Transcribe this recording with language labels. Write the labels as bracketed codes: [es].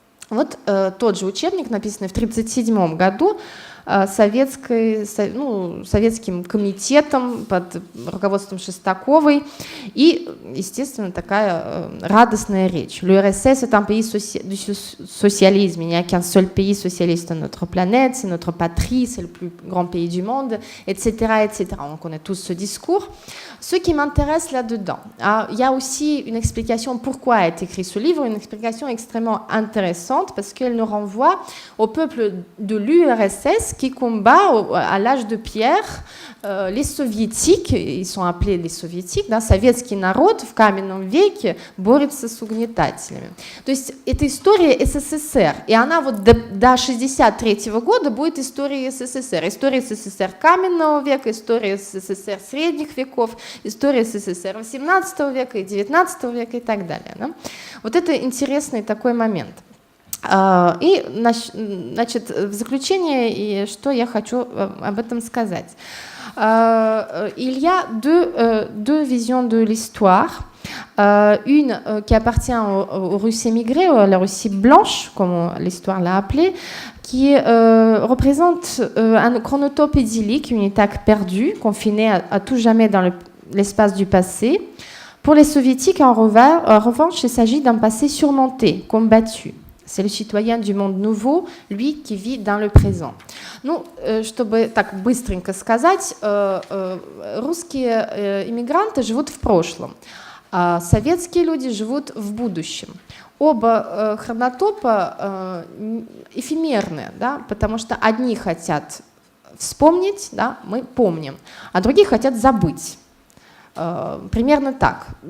[ru] Вот тот же учебник, написанный в 1937 году, советским комитетом под руководством Шестаковой. И, естественно, такая радостная речь. [fr] L'URSS est un pays du socialisme. Il n'y a qu'un seul pays socialiste sur notre planète, c'est notre patrie, c'est le plus grand pays du monde, etc., etc. On connaît tous ce discours. Ce qui m'intéresse là-dedans, il y a aussi une explication pourquoi a été écrit ce livre, une explication extrêmement intéressante parce qu'elle nous renvoie au peuple de l'URSS qui combat à l'âge de pierre les soviétiques, ils sont appelés les soviétiques, [ru] да, советский народ в каменном веке борется с угнетателями. То есть это история СССР, и она вот до 1963 года будет историей СССР. История СССР каменного века, история СССР средних веков, история СССР 18 века и 19 века и так далее. Да? Вот это интересный такой момент. И, значит, в заключение, что я хочу об этом сказать. [fr] Il y a deux visions de l'histoire. Une qui appartient aux Russes émigrés, à la Russie blanche, comme l'histoire l'a appelée, qui représente un chronotope idyllique, une étape perdue, confinée à tout jamais dans l'espace du passé. Pour les soviétiques, en revanche, il s'agit d'un passé surmonté, combattu. C'est le citoyen du monde nouveau, lui qui vit dans le présent. [ru] Ну, чтобы так быстренько сказать, русские иммигранты живут в прошлом, а советские люди живут в будущем. Оба хронотопа эфемерные, да, потому что одни хотят вспомнить, да, мы помним, а другие хотят забыть. Примерно так.